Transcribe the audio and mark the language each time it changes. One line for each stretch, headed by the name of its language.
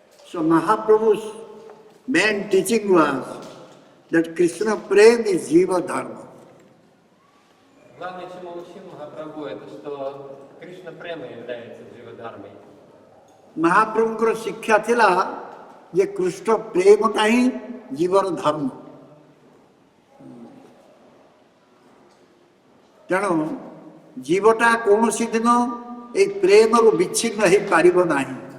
English: So Mahaprabhu's main teaching was that Krishna Prem is Jiva Dharma.
Russian: Главное, чему учил Махапрабху, это что Кришна Према является джива-дхармой.
Odia: महाप्रभुଙ୍କର ଶିକ୍ଷା ଥିଲା ଯେ କୃଷ୍ଣ ପ୍ରେମଟା ହିଁ ଜୀବନ ଧର୍ମ. ତେଣୁ ଜୀବଟା କୌଣସି ଦିନ ଏଇ ପ୍ରେମରୁ ବିଚ୍ଛିନ୍ନ ହେଇପାରିବ ନାହିଁ.